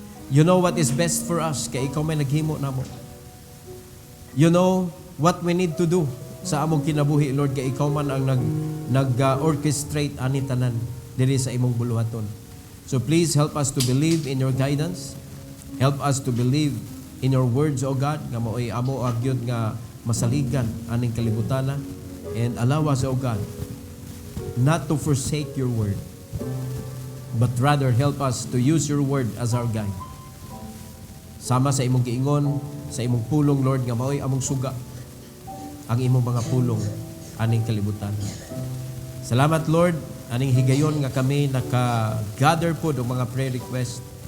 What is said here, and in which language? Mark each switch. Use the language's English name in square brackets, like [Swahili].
[English] You know what is best for us. [Cebuano] Kay ikaw man naghimo namo. [English] You know what we need to do [Cebuano] sa among kinabuhi, Lord. Kay ikaw man ang nag-orchestrate ani tanan diri sa imong buluhaton. [English] So please help us to believe in your guidance. Help us to believe in your words, O God, [Cebuano] nga maoy amo agyod nga masaligan aning kalibutan na. [English] And allow us, O God, not to forsake your word, but rather help us to use your word as our guide. [Cebuano] Sama sa imong giingon, sa imong pulong, Lord, nga maoy among suga ang imong mga pulong aning kalibutan. Salamat, Lord, aning higayon nga kami naka-gather po ng mga prayer request.